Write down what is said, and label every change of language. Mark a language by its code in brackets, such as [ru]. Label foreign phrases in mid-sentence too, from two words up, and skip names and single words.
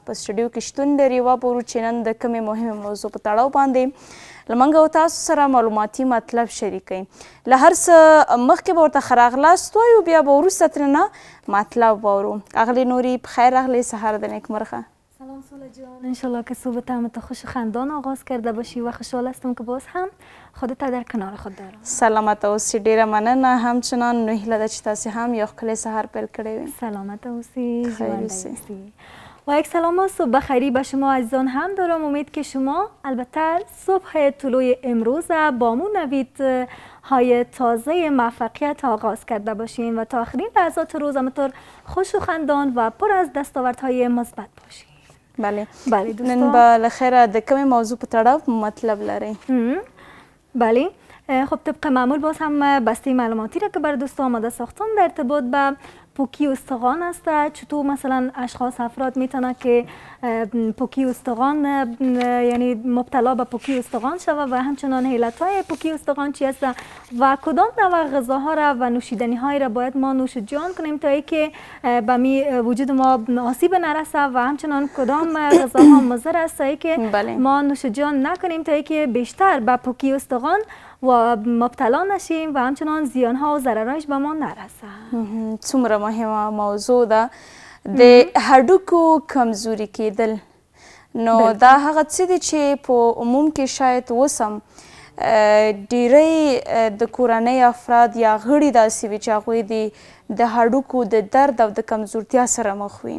[ps] په سټډیو کې شتون لري وګورو چې نن د کومې مهمې موضوع په تړاو باندې له موږ او تاسو سره معلوماتي مطلب شریکوي. له هر څه مخکې به ورته ښه راغلاست وایو بیا به وروسته ترېنه مطلب واورو. اغلی نوری بخیر راغلی سهار د نیکمرغه. [fa] سلام سوله جان، انشالله که صبح همت خوش خندان آغاز کرده باشی و خوشحال هستم که باز هم خودت در کنار خود دارم. [ps] سلامت اوسی، ډیره مننه. همچنان نو هیله ده چې تاسې هم یو ښکلی سهار پیل کړی وي. سلامت اوسی، ژونده اوسی. [fa] و یک سلام و صبح بخیری به شما عزیزان هم دارم. امید که شما البته صبح طلوع امروز با مو نوید های تازه موفقیت آغاز کرده باشین و تا آخرین لحظات روز همطور خوش و خندان و پر از دستاوردهای مثبت باشین. بله دوستان، [ps] نن بالاخره د کومې موضوع په تړاو مطلب لري؟ [fa] بله خب طبق معمول باز هم بسته معلوماتی را که بر دوستان آماده ساختم در ارتباط به پوکی استخوان است. چطور مثلا اشخاص افراد میتونن که پوکی استخوان یعنی مبتلا به پوکی استخوان شود و همچنان علتهای پوکی استخوان چی است و کدام نوع غذاها را و نوشیدنی های را باید ما نوش جان کنیم تا اینکه به وجود ما آسیب نرسه و همچنان کدام غذاها مضر است تا اینکه ما نوش جان نکنیم تا اینکه بیشتر به پوکی استخوان و مبتلا نشیم و همچنان زیانها و ضررهایش به ما نرسه. [ps] څومره مهمه موضوع ده د هډوکو کمزوري کېدل. نو دا هغه څه دي چې په عموم کې شاید اوس هم ډیری د کورنۍ افراد یا غړي داسې وي چې هغوی د هډوکو د درد او د کمزورتیا سره مخ وي.